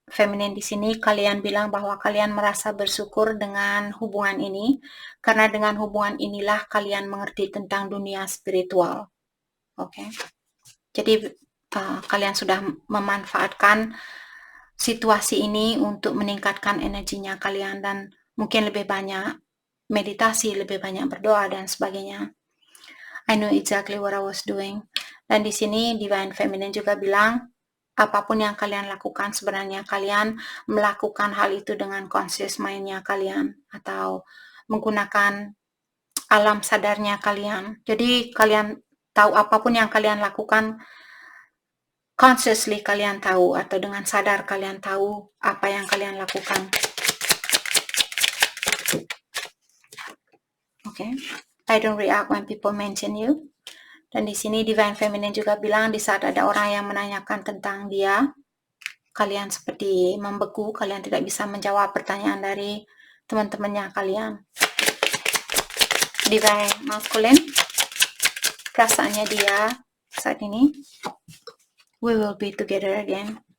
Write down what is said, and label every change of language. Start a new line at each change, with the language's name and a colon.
Indonesian: Feminine di sini, kalian bilang bahwa kalian merasa bersyukur dengan hubungan ini, karena dengan hubungan inilah kalian mengerti tentang dunia spiritual. Oke. Jadi kalian sudah memanfaatkan situasi ini untuk meningkatkan energinya kalian dan mungkin lebih banyak meditasi, lebih banyak berdoa dan sebagainya.
English: I know exactly what I was doing.
Indonesian: Dan di sini Divine Feminine juga bilang, apapun yang kalian lakukan, sebenarnya kalian melakukan hal itu dengan conscious mind-nya kalian atau menggunakan alam sadarnya kalian. Jadi kalian tahu apapun yang kalian lakukan, consciously kalian tahu atau dengan sadar kalian tahu apa yang kalian lakukan.
English: Okay. I don't react when people mention you.
Indonesian: Dan di sini Divine Feminine juga bilang di saat ada orang yang menanyakan tentang dia, kalian seperti membeku, kalian tidak bisa menjawab pertanyaan dari teman-temannya kalian. Divine Masculine, perasaannya dia saat ini,
English: we will be together again.